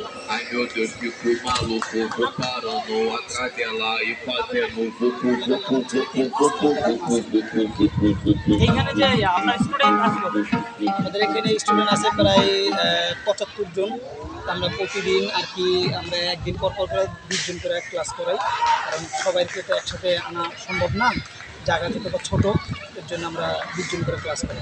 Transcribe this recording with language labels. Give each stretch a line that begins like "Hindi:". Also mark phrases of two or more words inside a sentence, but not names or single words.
Portuguese: Ai meu Deus, fico maluco. Vou parando atrás dela e fazendo vucu vucu vucu vucu vucu vucu.
Bangla: এইখানে যে আপনার স্টুডেন্ট আছে কত? আমাদের এখানে স্টুডেন্ট আছে প্রায় ৭৫ জন। আমরা প্রতিদিন আর কি আমরা একদিন পর পর করে ২০ জন করে ক্লাস করাই, কারণ সবাইকে তো একসাথে আনা সম্ভব না, জায়গা যতটা ছোট, এর জন্য আমরা ২০ জন করে ক্লাস করাই।